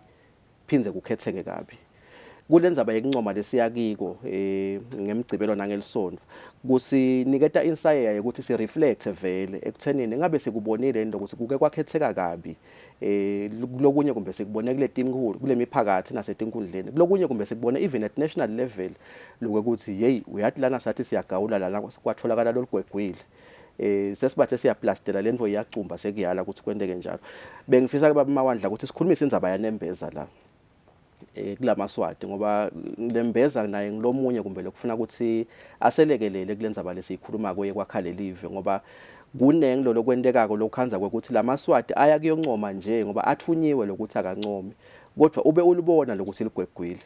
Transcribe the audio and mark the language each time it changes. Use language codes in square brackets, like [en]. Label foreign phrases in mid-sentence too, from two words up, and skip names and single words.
[ss] phinze kukhetheke kabi kulendzaba yekunqoma lesiyakiko ngemgcibelo nangelisonto kusiniketa insight ukuthi si reflect vele ekuthenini ngabe sikubonile into ukuthi kuke kwakhetheka kabi kulokunye kumbe sikubone kule tinkulu kule miphakathi nasetinkundleni kulokunye kumbe sikubone [en] even at national level [ss] lokuthi hey uyathi lana sathi siyagawula lana kwatholakala loligwegwile sesibathe siyaplastela lento iyacumba sekuyala ukuthi kwendeke njalo bengifisa ke baba mawandla ukuthi sikhulumise indzaba yanembeza la kulamaswati ngoba lembeza naye ngilomunye kumbe lokufuna ukuthi aselekelele kulendzaba lesiyikhuluma kuye kwakhale live ngoba kunengilo lokwendekako lokhanza ukuthi lamaswati aya kuyoncoma nje ngoba athunyiwe lokuthi akancome kodwa ube ulibona lokuthi ligwegwile.